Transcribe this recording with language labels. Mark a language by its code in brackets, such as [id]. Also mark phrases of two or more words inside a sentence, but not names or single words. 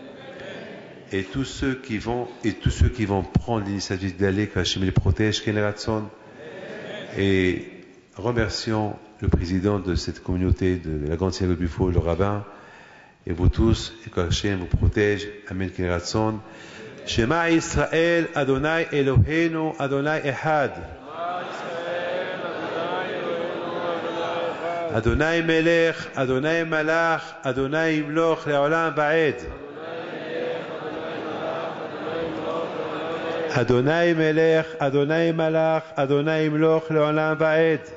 [fr] Et tous ceux qui vont prendre l'initiative d'aller, que Hachem les protège, Keneratson. Et remercions le président de cette communauté de la grande synagogue de Buffo, le rabbin, et vous tous, et que Hachem vous protège. [he] אמן, כן יהי רצון. שמע ישראל, אדוני אלוהינו, אדוני אחד. אדוני מלך, אדוני מלך, אדוני ימלוך, לעולם ועד. אדוני מלך, אדוני מלך, אדוני ימלוך, לעולם ועד.